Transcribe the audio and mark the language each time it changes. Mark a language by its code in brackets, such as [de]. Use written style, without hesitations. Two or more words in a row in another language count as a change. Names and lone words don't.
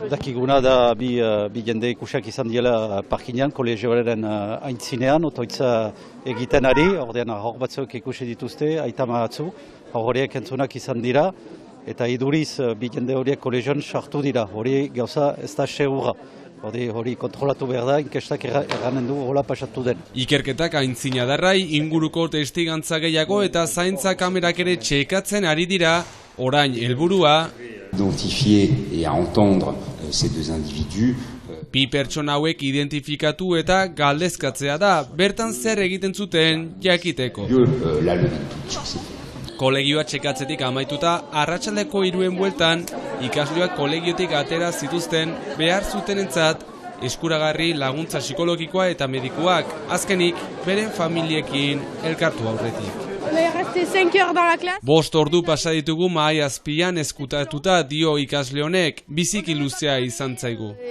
[eu] Dakiguna da bi jende ikusiak izan diela parkinean, kolegioaren aintzinean, otoitza egiten ari, ordean hor batzuk ikusi dituzte, aitama batzu, horiek entzunak izan dira, eta iduriz bi jende horiek kolegioan sartu dira, hori gauza ez da segura. Hori kontrolatu behar da, inkestak erranen du hola pasatu den. Ikerketak aintzina darrai, inguruko testigantza gehiago eta zaintza kamerak ere txekatzen ari dira, orain helburua [fr] identifier et à entendre ces deux individus. [eu] 2 pertsona hauek identifikatu eta galdezkatzea da, bertan zer egiten zuten jakiteko. [fr] La levée de doute sur ces faits. [eu] Kolegioa txekatzetik amaituta, arratsaldeko 3 bueltan, ikasleak kolegiotik atera zituzten behar zutenentzat eskuragarri laguntza psikologikoa eta medikuak, azkenik beren familiekin elkartu aurretik. 5 ordu pasa ditugu mahai azpian ezkutatuta dio ikasle honek, biziki luzea izan zaigu.